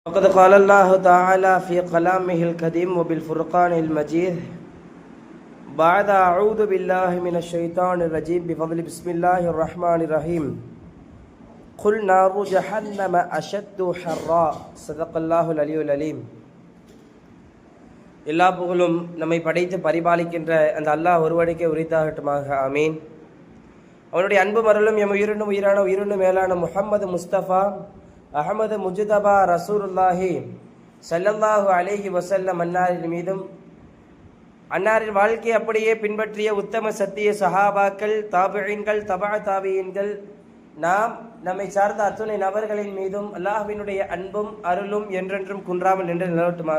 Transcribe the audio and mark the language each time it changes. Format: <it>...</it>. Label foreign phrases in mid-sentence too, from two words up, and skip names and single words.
<ar>وقد قال الله تعالى في كلامه القديم وبالفرقان المجيد بعد أعوذ بالله من الشيطان الرجيم بفضل بسم الله الرحمن الرحيم قل نار جهنم أشد حرا صدق الله العلي العليم.</ar> <ta>எல்லா புகழும் நம்மை படைத்து பரிபாலிக்கின்ற அந்த அல்லாஹ் ஒருவனுக்கே உரித்தாகட்டுமாக. ஆமீன். அவனுடைய அன்பு மருளும் எம் உயிரினும் உயிரான உயிரினும் மேலான முஹம்மது முஸ்தபா அஹமது முஜ்தபா</ta> <ar>رسول الله صلى الله عليه وسلم</ar> <ta>அன்னாரின் மீதும் அன்னாரின் வாழ்க்கையை அப்படியே பின்பற்றிய உத்தம சத்திய சஹாபாக்கள், தாபிஈன்கள், தபா தாபிஈன்கள், நாம் நம்மை சார்ந்த அத்துணை நபர்களின் மீதும் அல்லாஹ்வினுடைய அன்பும் அருளும் என்றென்றும் குன்றாமல் நின்று நிலவட்டுமாக.</ta>